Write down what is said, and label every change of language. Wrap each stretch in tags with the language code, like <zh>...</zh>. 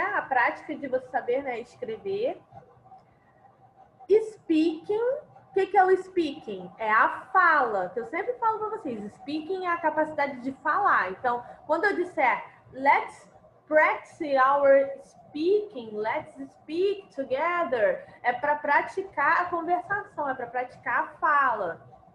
<pt>A prática de você saber, né, escrever. Speaking, o que é o speaking? É a fala, que eu sempre falo para vocês. Speaking é a capacidade de falar. Então, quando eu disser</pt> <en>let's practice our speaking, let's speak together.</en> <pt>É para praticar a conversação, é para praticar a fala.</pt>